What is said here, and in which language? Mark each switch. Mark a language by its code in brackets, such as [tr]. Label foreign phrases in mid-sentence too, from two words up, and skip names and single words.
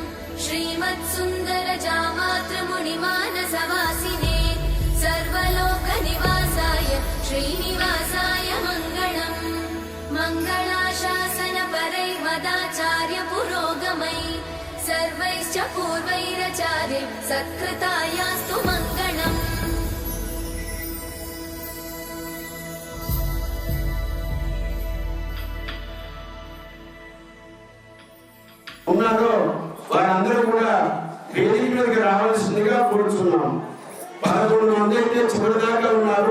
[sa] श्रीमत्सुन्दरजामातृमुनिमानसवासिने सर्वलोकनिवासाय श्रीनिवासाय मङ्गलम् मङ्गलाशासनपरैर्मदाचार्य पुरोगमै सर्वैश्च पूर्वैरचार्य सत्कृतायास्तु मङ्गलम् [te] ఉన్నారో వారందరూ కూడా వేదిక మీదకి రావాల్సిందిగా కోరుతున్నాం. 11 మంది అయితే చివరిదాకా ఉన్నారు.